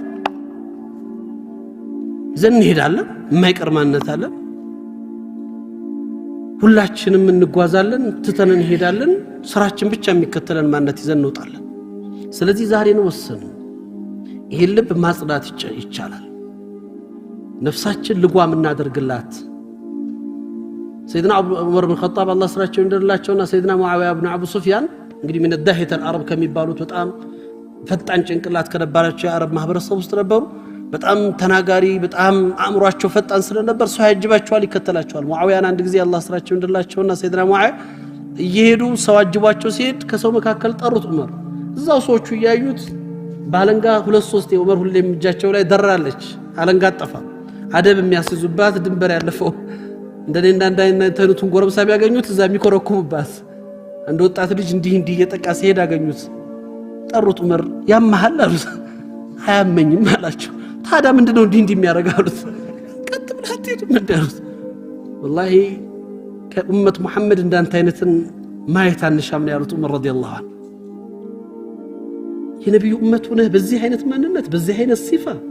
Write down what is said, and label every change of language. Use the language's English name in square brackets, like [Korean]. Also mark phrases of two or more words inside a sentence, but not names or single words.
[Amharic] ዘን ሄዳለን የማይቀር ማንነት አለ ሁላችንም እንጓዛለን ትተንን ሄዳለን ስራችን ብቻ የሚከተለን ማንነት ይዘን እንወጣለን ስለዚህ ዛሬ ነው ወሰን ይሄ ልብ ማጽዳት ይቻላል ነፍሳችን ልጓም እናደርግላት سيدنا عمر بن الخطاب الله ስራቸው እንደላቸውና سيدنا معاويه بن ابو سفيان እንግዲህ [Arabic] من الدهية العرب [Amharic] ከሚባሉት በጣም ፈጣን ጭንቅላት ከነበራቸው የአረብ ማህበረሰብ ውስጥ ነበሩ በጣም ተናጋሪ በጣም አእምሯቸው ፈጣን ስለነበር ሰው ያጅባቸዋል ይከተላቸዋል ሙአዊያን አንድ ጊዜ አላህ ስራቸው እንደላቸውና سيدنا معاويه እየሄዱ ሰው አጅቧቸው ሲሄድ ከሰው መካከል ጠሩት ዑመር እዛው ሰዎቹ ያዩት ባለንጋ 2-3 የዑመር ሁሌም እጃቸው ላይ ደራለች አለንጋ አጠፋ አደብ የሚያስዙባት ድንበር ያለፈው እንደኔና እንዳይነተኑትን ጎረምሳ ቢያገኙት እዛ የሚኮረኩሙባት አንድ ወጣት ልጅ እንዲህ እየጠቃ ሲሄድ አገኙት ጠሩት ዑመር ያማሃል አሉት አያመኝም አላቸው ታዲያ ምንድነው እንዲህ የሚያረጋሉት ቀጥ ብለህ አትሄድም እንዳሉት والله ከኡመት መሐመድ እንዳንተ አይነትን ማየት አንሻም ነው ያሉት ዑመር [Arabic] رضي الله عنه [Amharic] የነብዩ ኡመት ሆነ በዚህ አይነት ማንነት በዚህ አይነት ሲፋ